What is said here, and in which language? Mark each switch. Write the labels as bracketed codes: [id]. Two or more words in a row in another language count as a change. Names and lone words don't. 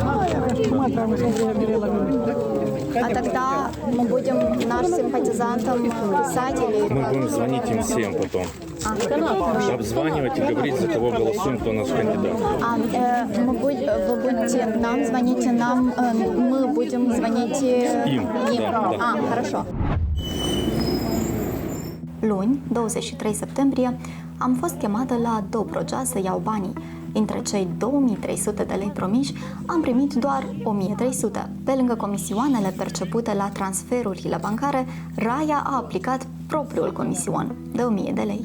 [ru] А тогда мы будем нашим симпатизантам писать или... Мы будем звонить им всем потом. Обзванивать и говорить, за кого голосуем, кто наш кандидат. Вы будете нам, звоните нам, мы будем звонить им. Да. Хорошо. [ro] Luni, 23 septembrie, am fost chemată la Dobrogea să iau banii. Dintre cei 2300 de lei promiși, am primit doar 1300. Pe lângă comisioanele percepute la transferurile bancare, Raia a aplicat propriul comision de 1000 de lei.